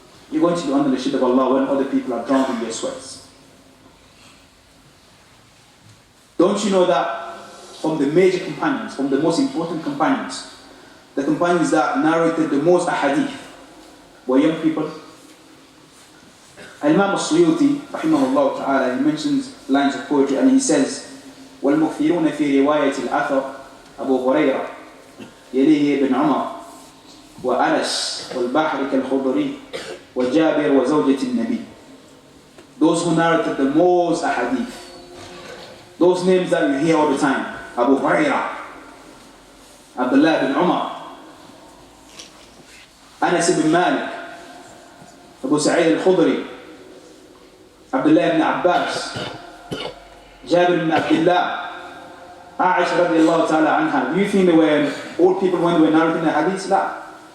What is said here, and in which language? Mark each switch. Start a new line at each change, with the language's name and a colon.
English: You're going to be under the shade of Allah when other people are drowned in their sweats. Don't you know that from the major companions, from the most important companions, the companions that narrated the most ahadith were young people? Imam al-Suyuti, rahimahullah ta'ala, he mentions lines of poetry and he says,
Arabic: وَالْمُكْثِرُونَ فِي رِوَايَةِ الْأَثَرِ أبو هريرة يليه ابن عمر وأنس والبحر كالخضري وجابر وزوجة النبي.
English: Those who narrated the most ahadith, those names that you hear all the time, Abu Hurairah, Abdullah ibn Umar, Anas ibn Malik, Abu Sa'id al-Khudri, Abdullah ibn Abbas, Jabir ibn Abdullah, Aisha radiallahu ta'ala anha. Do you think they were old people when they were narrating the hadith? La.